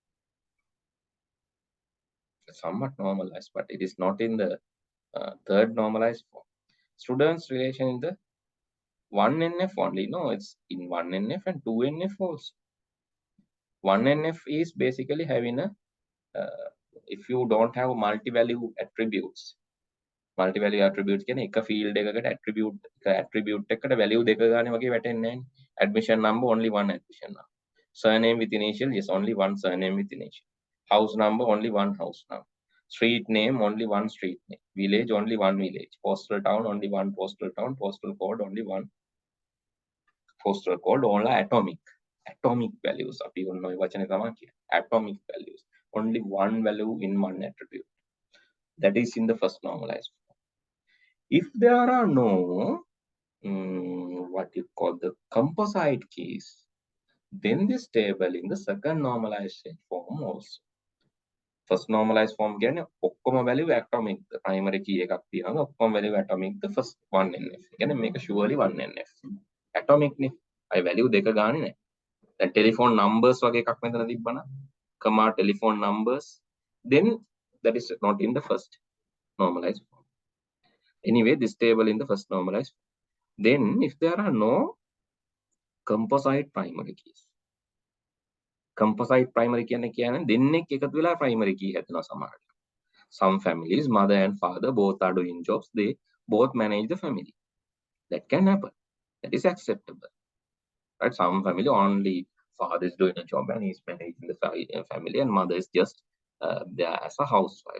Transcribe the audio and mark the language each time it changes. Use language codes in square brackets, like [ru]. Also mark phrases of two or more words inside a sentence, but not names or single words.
[en] It's somewhat normalized, but it is not in the third normalized form. Students' relation in the 1NF only. No, it's in 1NF and 2NF also. 1NF is basically having a, if you don't have multi-value attributes. Multi-value attributes [si] කියන්නේ එක field එකකට attribute එකකට value දෙක ගන්න වගේ වැටෙන්නේ නැහැ. [en] Admission number, only one admission number. Surname with initial, yes, only one surname with initial. House number, only one house number. Street name, only one street name. Village, only one village. Postal town, only one postal town. Postal code, only one postal code. All are atomic values. Atomic values. Only one value in one attribute. That is in the first normalized form. If there are no what you call the composite keys, then this table in the second normalized form also. First normalized form [si] කියන්නේ ඔක්කොම [en] value atomic. The primary key [si] එකක් තියෙනවා. ඔක්කොම [en] value atomic. The first 1NF. [si] කියන්නේ මේක [en] surely 1NF. [si] Atomic නේ. අය value දෙක ගානේ නැහැ. [en] දැන් telephone numbers [si] වගේ එකක් මෙතන තිබ්බනම් [en] comma telephone numbers, then that is not in the first normalized form. Anyway, this table in the first normalized form. Then if there are no composite primary keys, composite primary [si] කියන්නේ දෙන්නෙක් එකතු වෙලා [en] primary key [si] හැදෙනවා සමහරවිට. [en] Some families, mother and father both are doing jobs, they both manage the family. That can happen. That is acceptable. Right? Some family only father is doing a job and he's managing the family, and mother is just there as a housewife.